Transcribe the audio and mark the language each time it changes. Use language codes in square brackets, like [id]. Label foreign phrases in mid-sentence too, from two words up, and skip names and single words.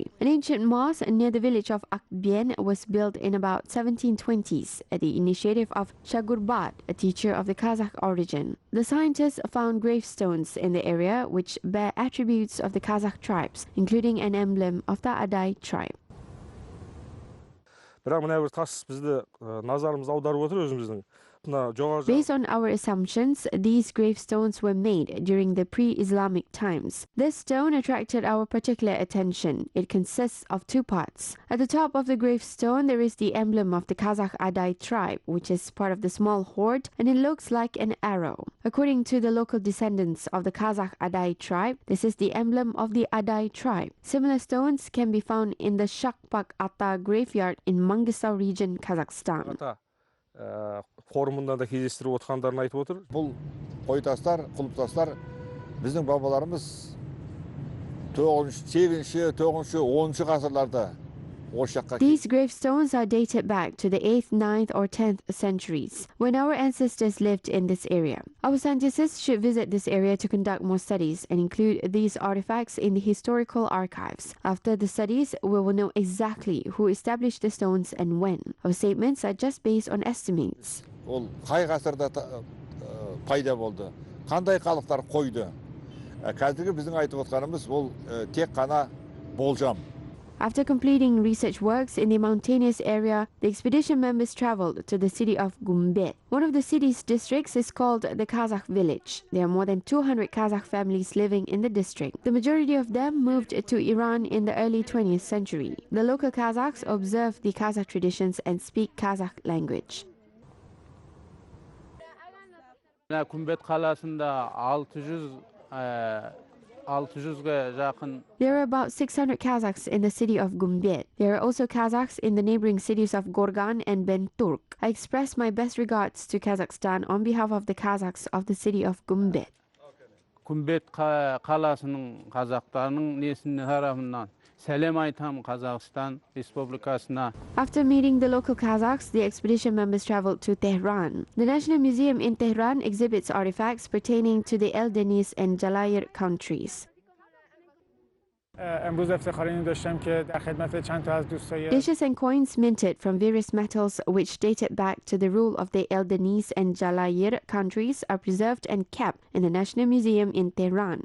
[en] An ancient mosque near the village of Akbien was built in about 1720s at the initiative of Shagurbat, a teacher of the Kazakh origin. The scientists found gravestones in the area which bear attributes of the Kazakh tribes, including an emblem of the Adai tribe. [kk] Бірақ мына бір тас бізді назарымызды аударып отыр өзіміздің. [en] Based on our assumptions, these gravestones were made during the pre-Islamic times. This stone attracted our particular attention. It consists of two parts. At the top of the gravestone, there is the emblem of the Kazakh Adai tribe, which is part of the small horde, and it looks like an arrow. According to the local descendants of the Kazakh Adai tribe, this is the emblem of the Adai tribe. Similar stones can be found in the Shakpak Ata graveyard in Mangistau region, Kazakhstan. [kk] Форумында да кездестіріп отқандарын айтып отыр. Бұл қойтастар, құлыптастар біздің бабаларымыз 8-ші, 10-ші ғасырларда осы жаққа. [en] These gravestones are dated back to the 8th, 9th or 10th centuries, when our ancestors lived in this area. Our scientists should visit this area to conduct more studies and include these artifacts in the historical archives. After the studies, we will know exactly who established the stones and when. Our statements are just based on estimates. [kk] Ол қай ғасырда пайда болды, қандай халықтар қойды. Қазіргі біздің айтып отқанымыз ол тек қана болжам. [en] After completing research works in the mountainous area, the expedition members traveled to the city of Gumbet. One of the city's districts is called the Kazakh village. There are more than 200 Kazakh families living in the district. The majority of them moved to Iran in the early 20th century. The local Kazakhs observe the Kazakh traditions and speak Kazakh language. [kk] Gumbet қаласында 600-ге жақын. [en] There are about 600 Kazakhs in the city of Gumbet. There are also Kazakhs in the neighboring cities of Gorgan and Benturk. I express my best regards to Kazakhstan on behalf of the Kazakhs of the city of Gumbet. [kk] Gumbet қаласының қазақтарының несінің тарапынан сәлем айтам Kazakhstan Республикасына. [en] After meeting the local Kazakhs, the expedition members traveled to Tehran. The National Museum in Tehran exhibits artifacts pertaining to the El Deniz and Jalayir countries. Dishes and coins minted from various metals which dated back to the rule of the El Deniz and Jalayir countries are preserved and kept in the National Museum in Tehran.